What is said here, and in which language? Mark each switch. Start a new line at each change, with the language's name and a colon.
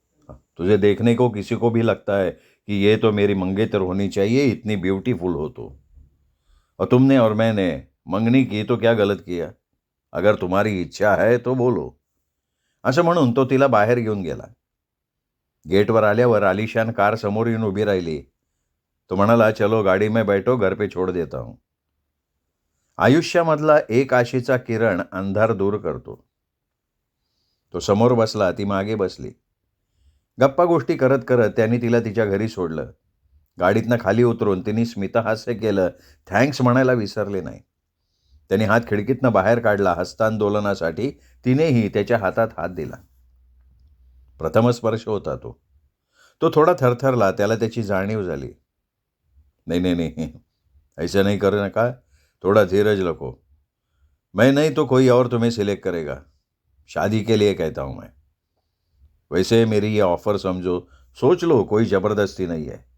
Hindi: तुझे देखने को किसी को भी लगता है कि ये तो मेरी मंगेतर होनी चाहिए, इतनी ब्यूटीफुल हो तो. और तुमने और मैंने मंगनी की तो क्या गलत किया? अगर तुम्हारी इच्छा है तो बोलो.
Marathi: असं म्हणून तो तिला बाहेर घेऊन गेला. गेटवर आल्यावर आलिशान कार समोर येऊन उभी राहिली. तो म्हणाला,
Hindi: चलो गाडी में बैठो, घर पे छोड़ देता हूं.
Marathi: आयुष्यामधला एक आशेचा किरण अंधार दूर करतो. तो समोर बसला. ती मागे बसली. गप्पा गोष्टी करत करत त्यांनी तिला तिच्या घरी सोडलं. गाडीतनं खाली उतरून तिने स्मिता हास्य केलं. थँक्स म्हणायला विसरले नाही. त्यांनी हात खिडकीतनं बाहेर काढला. हस्तांदोलनासाठी तिनेही त्याच्या हातात हात दिला. प्रथम स्पर्श होता तो. तो थोडा थरथरला. त्याला त्याची जाणीव झाली.
Hindi: नहीं नहीं नहीं, ऐसा नहीं करना का, थोड़ा धीरज रखो. मैं नहीं तो कोई और तुम्हें सिलेक्ट करेगा. शादी के लिए कहता हूँ मैं. वैसे मेरी ये ऑफर समझो, सोच लो, कोई जबरदस्ती नहीं है.